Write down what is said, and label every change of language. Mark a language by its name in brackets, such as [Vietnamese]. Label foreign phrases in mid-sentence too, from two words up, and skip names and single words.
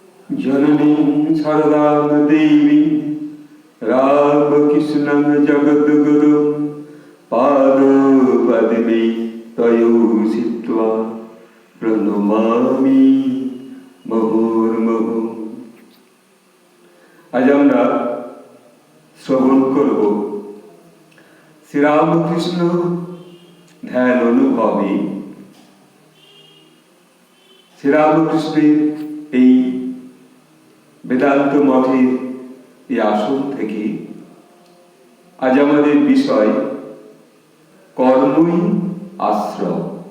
[Sanskrit] जननीं शारदां देवीं रामकृष्णं जगद्गुरुं पादपद्मे तयो स्थित्वा प्रणमामि मुहुर्मुहुः। [Bangla] আজ আমরা শ্রবণ করব শ্রীরামকৃষ্ণ ধ্যান অনুভবে শ্রীরামকৃষ্ণের এই বেদান্ত মঠের এই আসন থেকে আজ আমাদের বিষয় কর্মই আশ্রম।